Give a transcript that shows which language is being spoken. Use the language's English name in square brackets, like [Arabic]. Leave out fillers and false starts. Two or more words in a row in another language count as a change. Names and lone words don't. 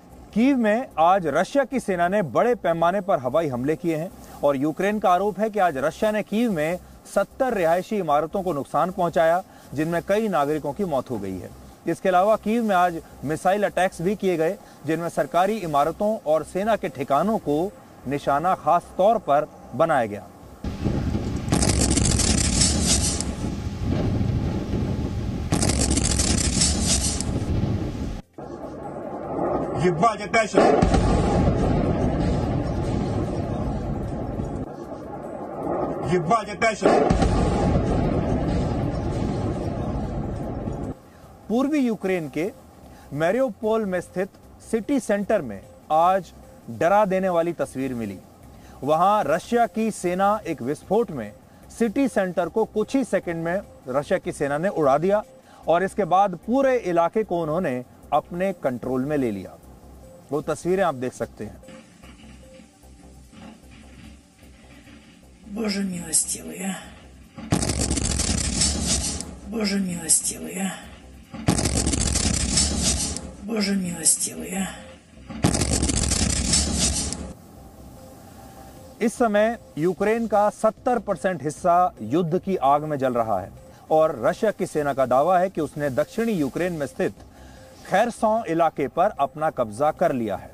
[Hindi] कीव में आज रशिया की सेना ने बड़े पैमाने पर हवाई हमले किए हैं और यूक्रेन का आरोप है कि आज रशिया ने कीव में 70 रिहायशी इमारतों को नुकसान पहुंचाया, जिनमें कई नागरिकों की मौत हो गई है। इसके अलावा कीव में आज [English] missile attacks [Hindi] भी किए गए, जिनमें सरकारी इमारतों और सेना के ठिकानों को निशाना खास तौर पर बनाया गया। [Russian] Ебать, опять сейчас! Ебать, опять сейчас! [Hindi] पूर्वी यूक्रेन के मैरियोपोल में स्थित [English] city centre [Hindi] में आज डरा देने वाली तस्वीर मिली। वहां रशिया की सेना एक विस्फोट में [English] city centre [Hindi] को कुछ ही सेकंड में रशिया की सेना ने उड़ा दिया और इसके बाद पूरे इलाके को उन्होंने अपने कंट्रोल में ले लिया। वो तस्वीरें आप देख सकते हैं। [Russian] Боже милостивый, а! Боже милостивый, а! Боже मилостивый, а! [Hindi] इस समय यूक्रेन का 70% हिस्सा युद्ध की आग में जल रहा है और रशिया की सेना का दावा है कि उसने दक्षिणी यूक्रेन में स्थित खैरसॉं इलाके पर अपना कब्जा कर लिया है।